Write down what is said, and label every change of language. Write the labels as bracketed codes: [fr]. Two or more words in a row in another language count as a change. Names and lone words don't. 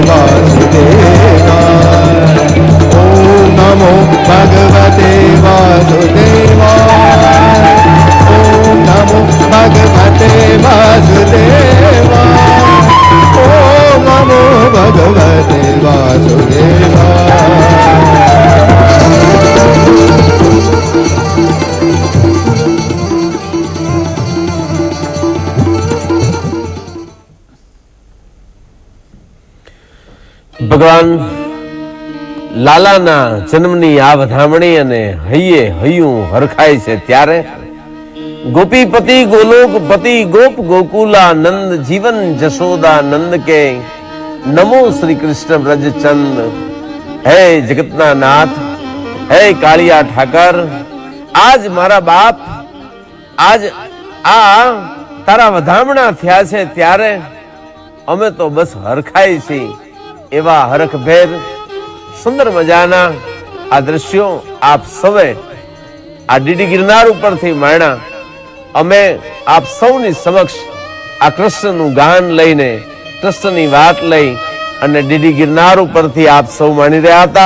[sa] वासुदेवाय ॐ नमो भगवते वासुदेवाय ॐ नमो भगवते वासुदेवाय ॐ नमो भगवते वासुदेवाय. [gu] ભગવાન લાલાના જન્મની આ વધામણી અને હૈયે હૈયું હરખાય છે ત્યારે [hi] गोपीपति गोलोकपति गोप गोकुलानंद जीवन जशोदानंद के नमो श्री कृष्ण ब्रज चंद. [gu] હે જગતના નાથ, હે કાલિયા ઠાકર, આજ મારા બાપ, આજ આ તારા વધામણા થયા છે ત્યારે અમે તો બસ હરખાય છીએ. એવા હરખભેર સુંદર મજાના આ દ્રશ્યો આપ સૌએ આ ડીડી ગિરનાર ઉપરથી માણ્યા. અમે આપ સૌની સમક્ષ આ કૃષ્ણનું ગાન લઈને, કૃષ્ણની વાત લઈ અને ડીડી ગિરનાર ઉપરથી આપ સૌ માણી રહ્યા હતા.